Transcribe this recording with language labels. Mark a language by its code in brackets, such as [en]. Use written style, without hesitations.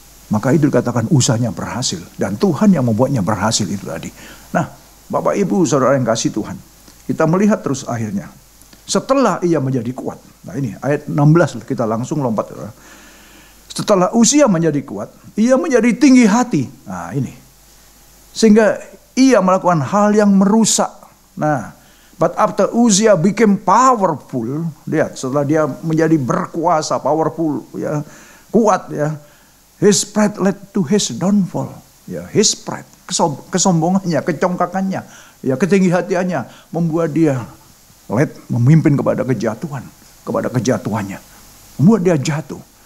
[id] Maka itu dikatakan usahanya berhasil, dan Tuhan yang membuatnya berhasil itu tadi. Nah, Bapak Ibu Saudara yang kasih Tuhan, kita melihat terus akhirnya setelah ia menjadi kuat. Nah, ini ayat 16 kita langsung lompat, saudara. Setelah Uzia menjadi kuat, ia menjadi tinggi hati. Nah, ini sehingga ia melakukan hal yang merusak. [en] Nah, but after Uzia became powerful, lihat, [id] setelah dia menjadi berkuasa, [en] powerful, ya, kuat, ya, his pride led to his downfall. [id] Ya, [en] his pride, [id] kesombongannya, kecongkakannya, ya, ketinggi-hatiannya membuat dia memimpin kepada kejatuhannya, membuat dia jatuh.